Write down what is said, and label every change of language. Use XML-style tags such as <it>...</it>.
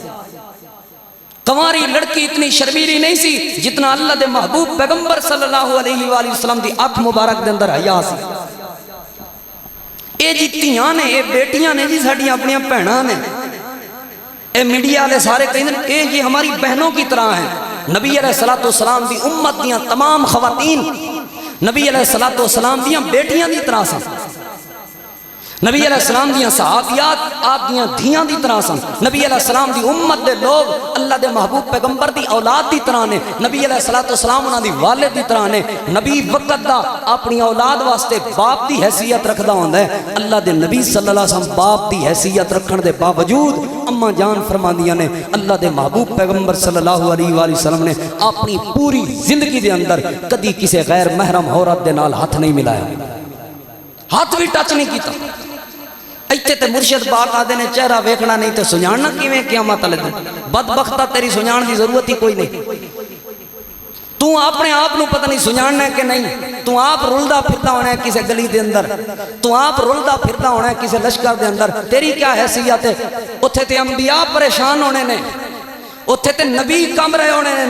<pa>کنواری لڑکی اتنی شرمیلی نہیں سی جتنا اللہ دے محبوب پیغمبر صلی اللہ علیہ وآلہ وسلم دی اکھ مبارک دے اندر حیا سی. اے جی تیاں نے، اے بیٹیاں نے جی ساڈیاں اپنیاں بہناں نے. اے میڈیا والے سارے کہیں اے</pa> <ur>یہ ہماری بہنوں کی طرح ہیں.</ur> <pa>نبی علیہ السلام دی امت دیاں تمام خواتین نبی علیہ السلام دیاں بیٹیاں دی طرح سن. نبی علیہ السلام دیاں صحابیات آپ دیاں دھیاں دی طرح سن. نبی علیہ السلام دی امت دے لوگ اللہ دے محبوب پیغمبر دی اولاد دی طرح نے. نبی علیہ السلام انہاں دی والد دی طرح نے. نبی وقت دا اپنی اولاد واسطے باپ دی حیثیت رکھدا ہوندا ہے. اللہ دے نبی صلی اللہ علیہ وسلم باپ دی حیثیت رکھن دے باوجود اما جان فرماندیاں نے اللہ دے محبوب پیغمبر صلی اللہ علیہ وآلہ وسلم نے اپنی پوری زندگی دے اندر کدی کسی غیر محرم عورت دے نال ہاتھ نہیں ملایا، ہاتھ بھی ٹچ نہیں کیتا. ایتھے تے مرشد پاک آدھے نے چہرہ ویکھنا نہیں تے سنجھاننا کیویں قیامت والے دن. بدبختہ تیری سنجھان دی ضرورت ہی کوئی نہیں. تو اپنے آپ نو پتہ نہیں سنجھاننا ہے کہ نہیں. تو آپ رلدا پھردا ہونا ہے کسی گلی دے اندر، تو آپ رلدا پھردا ہونا ہے کسی لشکر دے اندر. تیری کیا حیثیت ہے؟ اتھے تے انبیاء پریشان ہونے نے، اتھے تے نبی کم رہے ہونے نے.</pa>